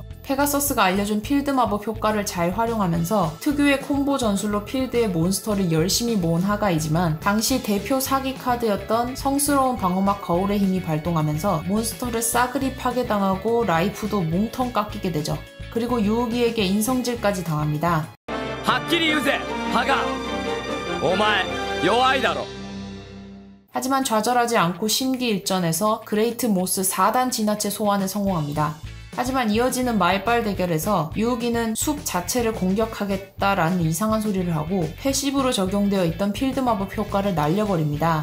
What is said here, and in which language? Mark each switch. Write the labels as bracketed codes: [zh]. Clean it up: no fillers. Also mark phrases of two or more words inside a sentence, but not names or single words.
[ko] 페가서스가 알려준 필드 마법 효과를 잘 활용하면서 특유의 콤보 전술로 필드의 몬스터를 열심히 모은 하가이지만 당시 대표 사기 카드였던 성스러운 방어막 거울의 힘이 발동하면서 몬스터를 싸그리 파괴당하고 라이프도 몽텅 깎이게 되죠. 그리고 유우기에게 인성질까지 당합니다. [ja] はっきり言うぜハガお前弱いだろ [ko] 하지만 좌절하지 않고 심기일전에서 그레이트 모스 4단 진화체 소환에 성공합니다. 하지만 이어지는 말빨 대결에서 유우기는 숲 자체를 공격하겠다라는 이상한 소리를 하고 패시브로 적용되어 있던 필드 마법 효과를 날려버립니다.